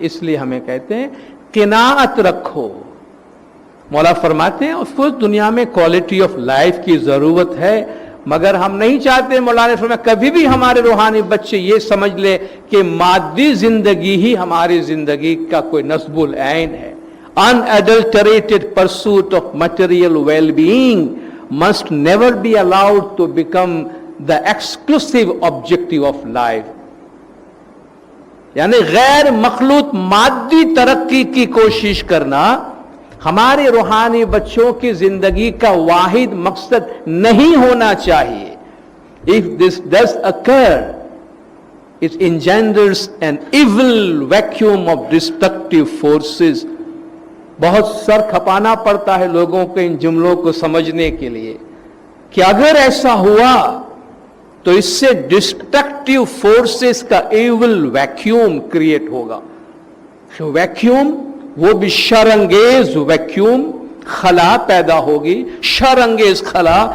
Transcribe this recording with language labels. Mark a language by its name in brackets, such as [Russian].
[Urdu] اس لیے ہمیں کہتے ہیں قناعت رکھو. مولا فرماتے ہیں اس کو دنیا میں کوالٹی آف لائف کی ضرورت ہے، مگر ہم نہیں چاہتے. مولا نے فرمایا کبھی بھی ہمارے روحانی بچے یہ سمجھ لے کہ مادی زندگی ہی ہماری زندگی کا کوئی نصب العین ہے. [English] Unadulterated pursuit of material well-being must never be allowed to become the exclusive objective of life. [Urdu] یعنی غیر مخلوط مادی ترقی کی کوشش کرنا ہمارے روحانی بچوں کی زندگی کا واحد مقصد نہیں ہونا چاہیے. [English] If this does occur, it engenders an evil vacuum of destructive forces. [Urdu] بہت سر کھپانا پڑتا ہے لوگوں کو ان جملوں کو سمجھنے کے لیے کہ اگر ایسا ہوا تو اس سے ڈسٹرکٹیو فورسز کا ایول ویکیوم کریٹ ہوگا. ویکیوم وہ بھی شر انگیز ویکیوم، خلا پیدا ہوگی، شر انگیز خلا.